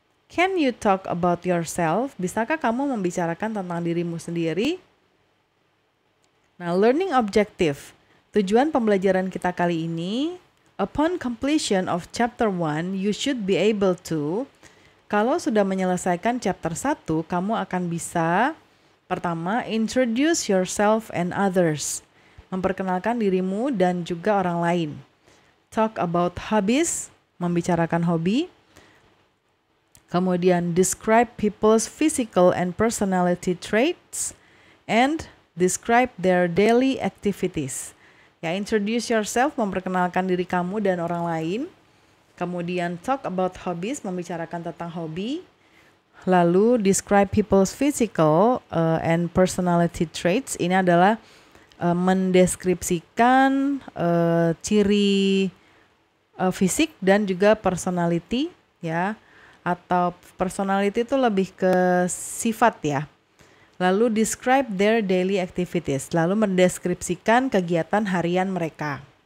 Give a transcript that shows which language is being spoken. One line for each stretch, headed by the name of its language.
English: Can you talk about yourself?
Indonesian: Bisakah kamu membicarakan tentang dirimu sendiri? Nah, learning objective. Tujuan pembelajaran kita kali ini,
English: upon completion of chapter 1, you should be able to,
Indonesian: kalau sudah menyelesaikan chapter 1, kamu akan bisa, pertama,
English: introduce yourself and others.
Indonesian: Memperkenalkan dirimu dan juga orang lain.
English: Talk about hobbies,
Indonesian: membicarakan hobi.
English: Kemudian describe people's physical and personality traits and describe their daily activities.
Indonesian: Ya,
English: introduce yourself,
Indonesian: memperkenalkan diri kamu dan orang lain. Kemudian
English: talk about hobbies,
Indonesian: membicarakan tentang hobi.
English: Lalu describe people's physical and personality traits.
Indonesian: Ini adalah mendeskripsikan ciri fisik dan juga personality ya, atau personality itu lebih ke sifat ya. Lalu
English: describe their daily activities,
Indonesian: lalu mendeskripsikan kegiatan harian mereka.